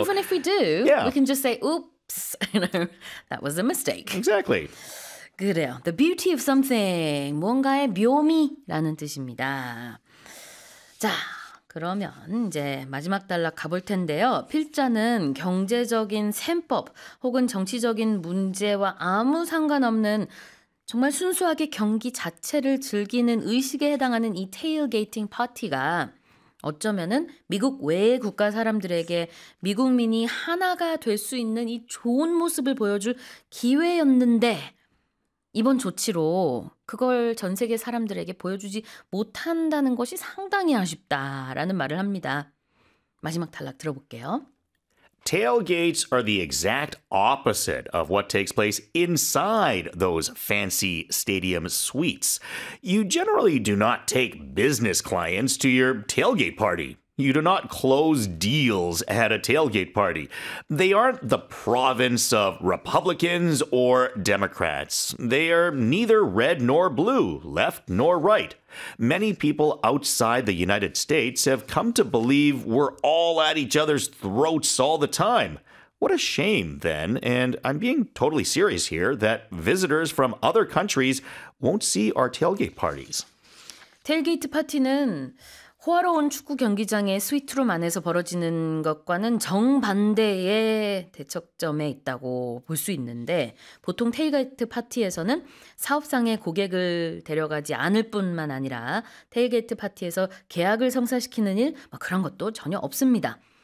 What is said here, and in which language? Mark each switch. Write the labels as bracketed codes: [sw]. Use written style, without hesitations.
[en] even if we do, we can just say, oops, you know, that was a mistake. Exactly. [ko] 그래요. [en] The beauty of something. [ko] 뭔가의 묘미라는 뜻입니다. 자, 그러면 이제 마지막 단락 가볼 텐데요. 필자는 경제적인 셈법 혹은 정치적인 문제와 아무 상관없는 정말 순수하게 경기 자체를 즐기는 의식에 해당하는 이 테일게이팅 파티가 어쩌면은 미국 외의 국가 사람들에게 미국민이 하나가 될 수 있는 이 좋은 모습을 보여줄 기회였는데 이번 조치로 그걸 전 세계 사람들에게 보여주지 못한다는 것이 상당히 아쉽다라는 말을 합니다. 마지막 단락 들어볼게요. [en] Tailgates are the exact opposite of what takes place inside those fancy stadium suites. You generally do not take business clients to your tailgate party. You do not close deals at a tailgate party. They aren't the province of Republicans or Democrats. They are neither red nor blue, left nor right. Many people outside the United States have come to believe we're all at each other's throats all the time. What a shame, then, and I'm being totally serious here, that visitors from other countries won't see our tailgate parties. [ko] Tailgate party는 호화로운 축구 경기장의 스위트룸 안에서 벌어지는 것과는 정반대의 대척점에 있다고 볼 수 있는데 보통 테일게이트 파티에서는 사업상의 고객을 데려가지 않을 뿐만 아니라 테일게이트 파티에서 계약을 성사시키는 일 그런 것도 전혀 없습니다.